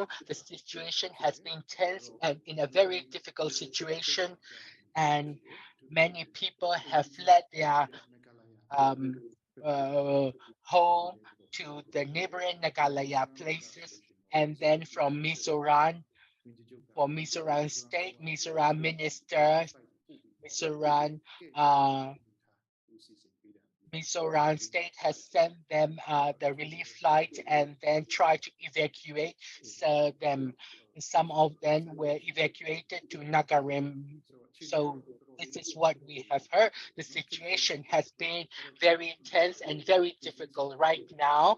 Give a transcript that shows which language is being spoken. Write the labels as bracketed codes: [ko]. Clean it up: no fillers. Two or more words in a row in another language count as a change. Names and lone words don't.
[en] The situation has been tense and in a very difficult situation, and many people have fled their um, home to the neighboring Nagalaya places, and then from Mizoram, for Mizoram state, Mizoram minister, Mizoram Mizoram state has sent them the relief flight and then tried to evacuate them. Some of them were evacuated to Nagarim. So this is what we have heard. The situation has been very tense and very difficult right now.